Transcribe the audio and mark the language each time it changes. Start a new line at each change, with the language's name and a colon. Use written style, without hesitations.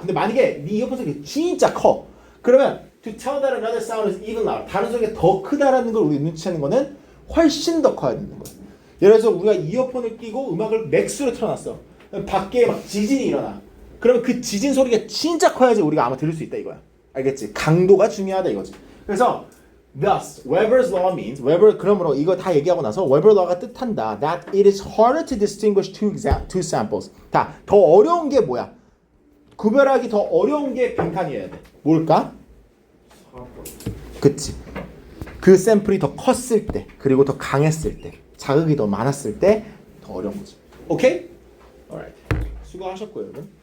Korean: 근데 만약에 네 이어폰 소리가 진짜 커. 그러면
English: to tell that another sound is even louder.
Korean: 다른 소리가 더 크다라는 걸 우리 눈치채는 거는 훨씬 더 커야 되는 거야. 예를 들어서 우리가 이어폰을 끼고 음악을 맥스로 틀어놨어. 밖에 막 지진이 일어나. 그러면 그 지진 소리가 진짜 커야지 우리가 아마 들을 수 있다 이거야. 알겠지? 강도가 중요하다 이거지. 그래서
English: thus, Weber's law means
Korean: Weber 그러므로 이거 다 얘기하고 나서 Weber law가 뜻한다.
English: That it is harder to distinguish two samples.
Korean: 더 어려운 게 뭐야? 구별하기 더 어려운 게 빈칸이어야 돼. 뭘까? 그치. 그 샘플이 더 컸을 때, 그리고 더 강했을 때, 자극이 더 많았을 때 더 어려운 거지. 오케이? alright. 수고하셨고요, 여러분.